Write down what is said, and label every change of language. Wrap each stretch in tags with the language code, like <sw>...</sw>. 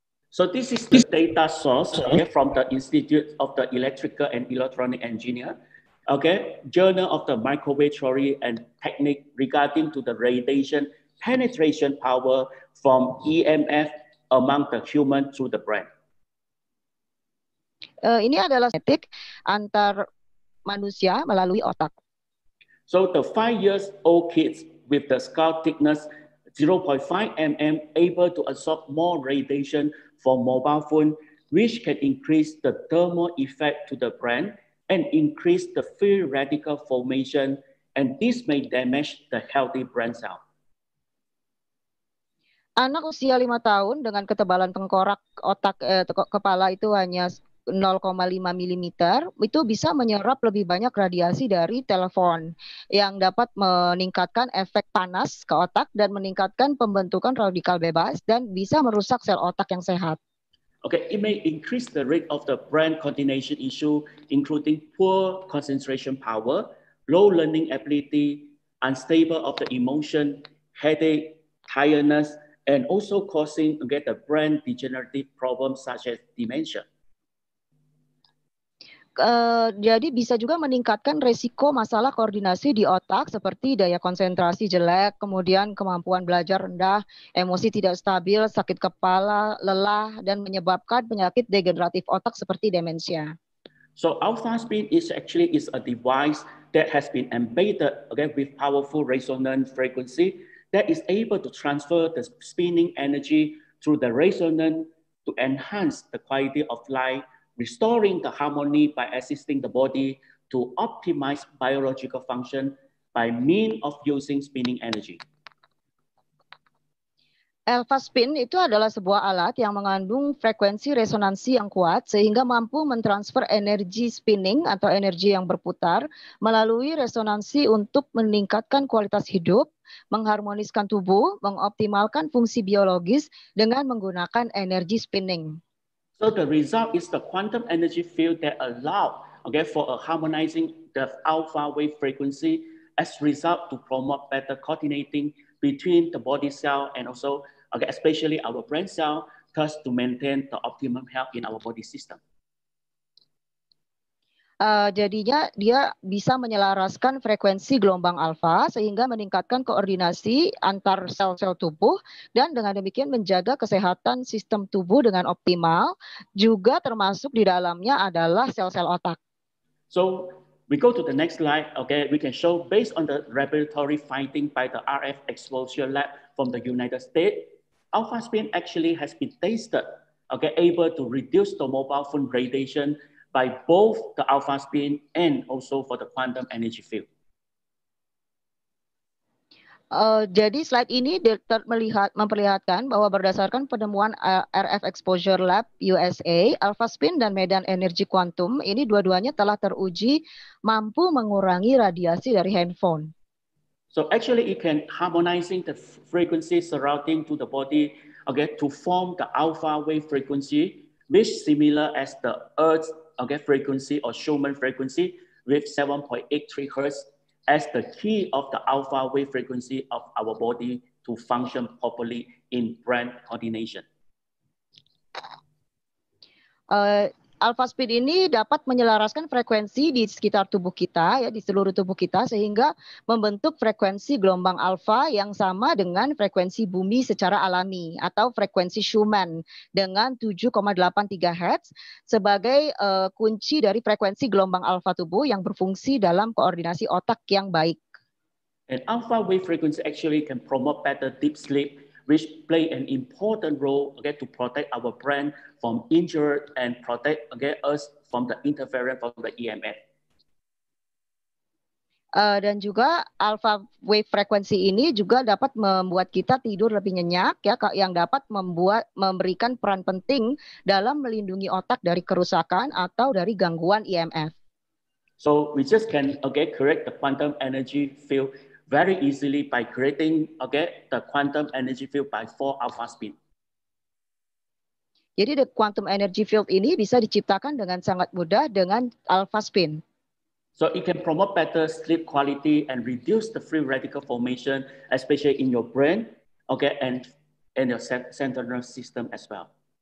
<en>So this is the data source, okay, from the Institute of the Electrical and Electronic Engineer, okay, Journal of the Microwave Theory and Technique regarding to the radiation penetration power from EMF among the human through the brain.</en> <id>Ini adalah genetik antar manusia melalui otak.</id> <en>So the 5-year-old kids with the skull thickness 0.5 mm able to absorb more radiation from mobile phone, which can increase the thermal effect to the brain and increase the free radical formation, and this may damage the healthy brain cell.</en> <id>Anak usia 5 tahun dengan ketebalan tengkorak otak kepala itu hanya 0,5 mm itu bisa menyerap lebih banyak radiasi dari telepon yang dapat meningkatkan efek panas ke otak dan meningkatkan pembentukan radikal bebas dan bisa merusak sel otak yang sehat.</id> <en>Okay, it may increase the rate of the brain coordination issue, including poor concentration power, low learning ability, unstable of the emotion, headache, tiredness, and also causing the brain degenerative problems such as dementia.</en> <id>Jadi bisa juga meningkatkan resiko masalah koordinasi di otak seperti daya konsentrasi jelek, kemudian kemampuan belajar rendah, emosi tidak stabil, sakit kepala, lelah, dan menyebabkan penyakit degeneratif otak seperti demensia.</id> <en>So alpha spin is actually a device that has been embedded with powerful resonant frequency that is able to transfer the spinning energy through the resonance to enhance the quality of life, restoring the harmony by assisting the body to optimize biological function by means of using spinning energy.</en> <id>Alpha spin itu adalah sebuah alat yang mengandung frekuensi resonansi yang kuat sehingga mampu mentransfer energi spinning atau energi yang berputar melalui resonansi untuk meningkatkan kualitas hidup, mengharmoniskan tubuh, mengoptimalkan fungsi biologis dengan menggunakan energi spinning.</id> <en>So the result is the quantum energy field that allow for harmonizing the alpha wave frequency as result to promote better coordinating between the body cell and also especially our brain cell, thus to maintain the optimum health in our body system.</en> <id>Jadinya dia bisa menyelaraskan frekuensi gelombang alfa sehingga meningkatkan koordinasi antar sel-sel tubuh dan dengan demikian menjaga kesehatan sistem tubuh dengan optimal, juga termasuk di dalamnya adalah sel-sel otak.</id> <en>So we go to the next slide. We can show based on the laboratory finding by the RF Exposure Lab from the United States, alpha spin actually has been tested, able to reduce the mobile phone radiation by both the alpha spin and also for the quantum energy field.</en> <id>Jadi slide ini memperlihatkan bahwa berdasarkan penemuan RF Exposure Lab USA, alpha spin dan medan energi kuantum ini dua-duanya telah teruji mampu mengurangi radiasi dari handphone.</id> <en>So actually it can harmonizing the frequency surrounding to the body to form the alpha wave frequency, which similar as the Earth's frequency or Schumann frequency with 7.83 Hertz as the key of the alpha wave frequency of our body to function properly in brain coordination.</en> <id>Alpha spin ini dapat menyelaraskan frekuensi di sekitar tubuh kita, ya, di seluruh tubuh kita, sehingga membentuk frekuensi gelombang alfa yang sama dengan frekuensi bumi secara alami atau frekuensi Schumann dengan 7,83 Hz sebagai kunci dari frekuensi gelombang alfa tubuh yang berfungsi dalam koordinasi otak yang baik.</id> <en>And alpha wave frequency actually can promote better deep sleep, which play an important role to protect our brain from injury and protect us from the interference from the EMF.</en> <id>Dan juga alpha wave frekuensi ini juga dapat membuat kita tidur lebih nyenyak, ya, yang dapat memberikan peran penting dalam melindungi otak dari kerusakan atau dari gangguan EMF.</id> <en>So we just can correct the quantum energy field very easily by creating the quantum energy field by 4 alpha spin.</en> <id>Jadi</id> <en>the quantum energy field</en> <id>ini bisa diciptakan dengan sangat mudah dengan alpha spin.</id> <en>So it can promote better sleep quality and reduce the free radical formation, especially in your brain, and your central nervous system as well.</en>